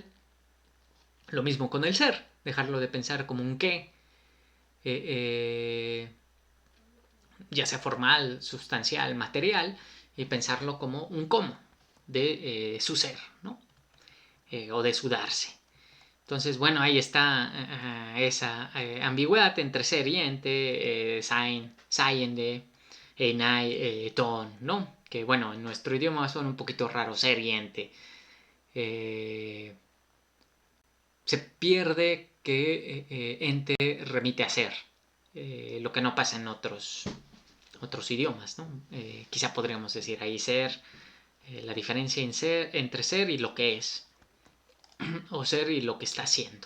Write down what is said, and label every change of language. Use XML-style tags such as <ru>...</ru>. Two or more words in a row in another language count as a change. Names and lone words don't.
<es>Lo mismo con el ser, dejarlo de pensar como un qué, ya sea formal, sustancial, material, y pensarlo como un cómo de su ser, ¿no? O de su darse. Entonces, bueno, ahí está esa ambigüedad entre ser y ente,</es> <de>sein, seiende,</de> <el>είναι, τον,</el> <es>¿no? Que bueno, en nuestro idioma son un poquito raros, ser y ente. Se pierde que ente remite a ser, lo que no pasa en otros idiomas, ¿no? Quizá podríamos decir ahí ser, la diferencia entre ser y lo que es, o ser y lo que está haciendo.</es>